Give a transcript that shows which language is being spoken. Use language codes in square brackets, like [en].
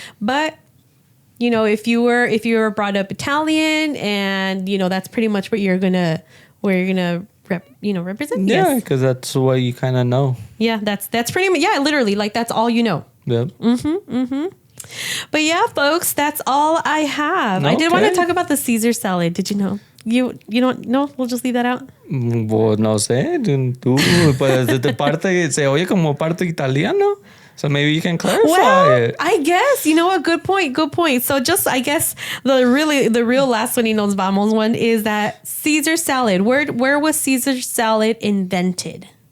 [en] But if you were brought up Italian and that's pretty much what you're gonna represent. Yeah, because that's what you kind of know. Yeah, that's pretty much, yeah, literally, like that's all you know. Yep. Mm-hmm. But yeah, folks, that's all I have. Okay. I did want to talk about the Caesar salad. Did you know? You don't know? We'll just leave that out. [es] Well, no sé. Tú, pues, de parte se oye como parte italiano. [en] So maybe you can clarify it. I guess, a good point. So just, I guess, the real last one, [es] nos vamos [en] one is that Caesar salad. Where was Caesar salad invented?